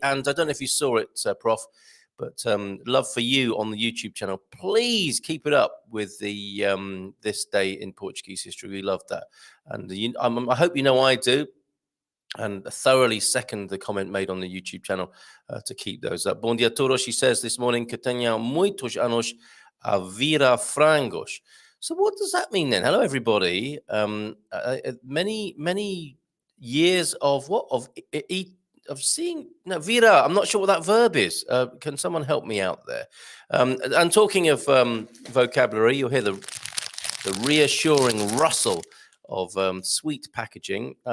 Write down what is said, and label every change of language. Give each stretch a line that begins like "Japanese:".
English: And I don't know if you saw it, Prof, but love for you on the YouTube channel. Please keep it up with the this day in Portuguese history. We love that, and I hope you know I do, and thoroughly second the comment made on the YouTube channel to keep those up.
Portuguese: Bom dia todos,
English: she says this morning,
Portuguese: que tenha muitos anos a vira frangos.
English: So what does that mean then? Hello, everybody. Many years of what? Of seeing, no, vira, I'm not sure what that verb is. Can someone help me out there? And talking of vocabulary, you'll hear the reassuring rustle of sweet packaging.